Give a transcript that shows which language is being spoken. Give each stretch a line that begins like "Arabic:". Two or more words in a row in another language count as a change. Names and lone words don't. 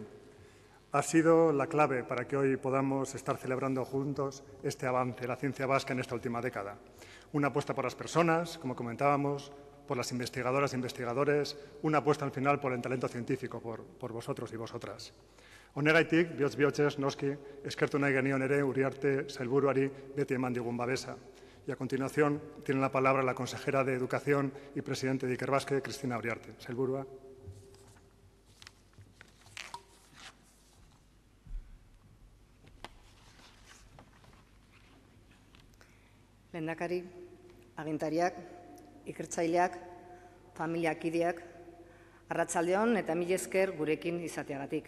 Spanish: Ha sido la clave para que hoy podamos estar celebrando juntos este avance de la ciencia vasca en esta última década. Una apuesta por las personas, como comentábamos, por las investigadoras e investigadores, una apuesta al final por el talento científico, por vosotros y vosotras.
Basque: Honeraitik, bihotz-bihotzez, noski, eskertu nahi genion ere Uriarte sailburuari beti eman digun babesa.
Spanish: Y a continuación tiene la palabra la consejera de Educación y presidente de Ikerbasque, Cristina Uriarte.
Basque: Sailburua. Lehendakari, agintariak, ikertzaileak, familiakideak, arratsaldeon eta mila esker gurekin izateagatik.